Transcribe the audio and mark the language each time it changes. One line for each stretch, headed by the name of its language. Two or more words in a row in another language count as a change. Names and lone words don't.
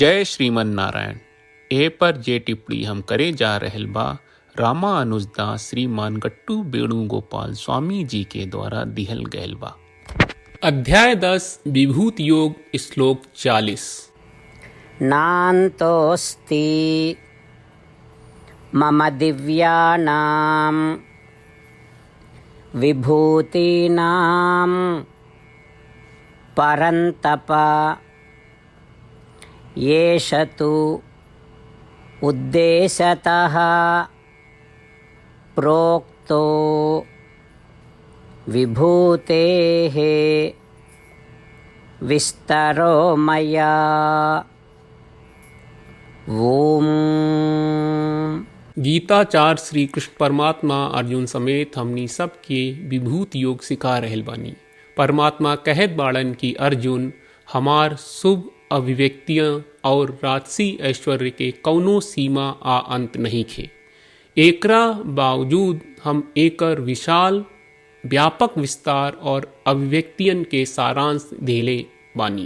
Bhojpuri: जय श्रीमन नारायण। ए पर जे टिप्पणी हम करे जा रहल बा रामानुजदास श्रीमान गट्टू वेणुगोपाल स्वामी जी के द्वारा दिहल गयल बा। अध्याय 10 विभूति योग श्लोक 40।
Sanskrit: नान्तोऽस्ति मम दिव्यानां विभूतीनां परन्तप येष तु उद्देशतः प्रोक्तो विभूतेः विस्तरो मया। ओम।
Bhojpuri: गीताचार्य श्री कृष्ण परमात्मा अर्जुन समेत हमनी सबके विभूति योग सिखा रहल बानी। परमात्मा कहत बाड़न की अर्जुन हमार शुभ अभिव्यक्तियाँ और राजसी ऐश्वर्य के कौनो सीमा आ अंत नहीं खे। एकरा बावजूद हम एकर विशाल व्यापक विस्तार और अभिव्यक्तियन के सारांश देले बानी।